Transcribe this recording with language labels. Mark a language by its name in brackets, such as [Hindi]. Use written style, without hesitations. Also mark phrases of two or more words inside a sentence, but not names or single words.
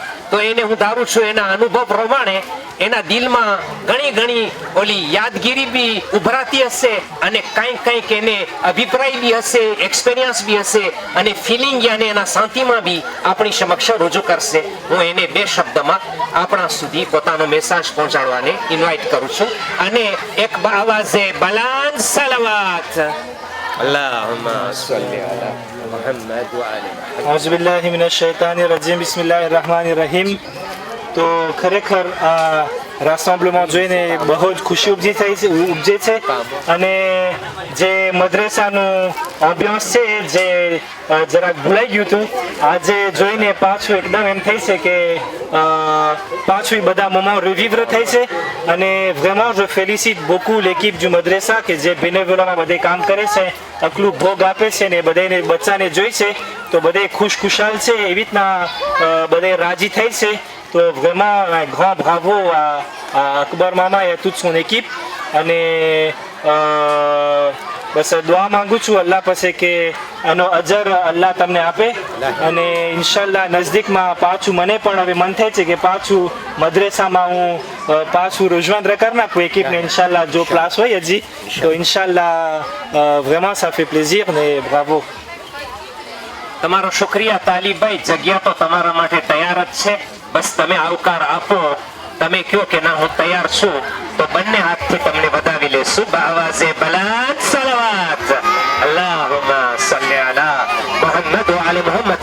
[Gujarati] તો એને હું ધારું છું એના અનુભવ પ્રમાણે એના દિલમાં ઘણી ઓલી યાદગીરી બી ઉભરાતી હશે અને કંઈક એને અભિપ્રાય બી હશે, એક્સપિરિયન્સ બી હશે અને ફિલિંગ યાને એના શાંતિમાં બી આપણી સમક્ષ રજૂ કરશે. હું એને બે શબ્દમાં આપણા સુધી પોતાનો મેસેજ પહોંચાડવાને ઇન્વાઇટ કરું છું અને એક આવાજે બલાંદ સલાવત [Arabic] اللهم صل على محمد و آل أعوذ بالله من الشيطان الرجيم بسم الله الرحمن الرحيم. [Gujarati] તો ખરેખર આ રાસેમ્બલમાં જોઈને બહુ જ ખુશી ઉપજે છે અને જે મદ્રેસાનું અભ્યાસ છે જે જરાક ભૂલાઈ ગયું હતું આજે જોઈને પાછું એકદમ એમ થઈ છે કે પાછું બધા મોમાં રિવિવ્ર થઈ છે અને [French] vraiment je félicite beaucoup l'équipe du madrasa [Gujarati] કે જે બેનેવોલામાં બધે કામ કરે છે, આટલું ભોગ આપે છે ને બધાને બચ્ચાને જોઈ છે તો બધે ખુશખુશાલ છે, એવી રીતના બધે રાજી થઈ છે. તો [French] vraiment un grand bravo à Akbar Mama et à toute son équipe [Gujarati] અને બસ દુઆ માંગુ છું અલ્લાહ પાસે કે આનો અજર અલ્લાહ તમને આપે અને ઇન્શાલ્લાહ નજદીકમાં પાછું મને પણ હવે મન થાય છે કે પાછું મદ્રેસામાં હું પાછું rejoindre કરી નાખું એકિપને ઇન્શાલ્લાહ જો ક્લાસ હોય હજી તો ઇન્શાલ્લાહ [French] vraiment ça fait plaisir [Gujarati] ને bravo. તમારો શુક્રિયા તાલીભાઈ, જગ્યા તો તમારા માટે તૈયાર જ છે, બસ તમે આવકાર આપો. તમે કહો કે ના હું તૈયાર છું તો બંને હાથથી તમને વધાવી લેશું. બાવાઝે બલાંદ સલાવત [Arabic] اللهم صل على محمد و آل محمد.